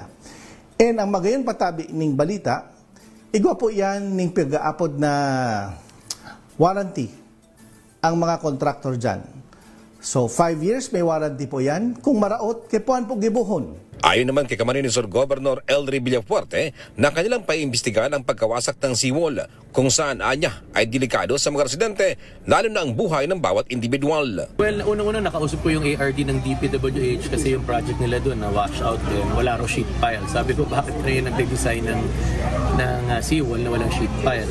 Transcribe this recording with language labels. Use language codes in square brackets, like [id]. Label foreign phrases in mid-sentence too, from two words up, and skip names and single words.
[bik] And ang magayon patabi ning balita, igwa po yan ning pag-aapod na warranty ang mga contractor dyan. So 5 years may warranty po yan. Kung maraot, kipuan po gibuhon. [tl] Ayon naman kay Camarines Sur Governor Elry Villafuerte na kanilang paiimbestigahan ang pagkawasak ng seawall kung saan anya ay delikado sa mga residente lalo na ang buhay ng bawat individual. Well, unang-una nakausap ko yung ARD ng DPWH kasi yung project nila doon na wash out din, wala raw [en] sheet pile. [tl] Sabi ko bakit kayo nagde-design ng seawall na walang [en] sheet pile.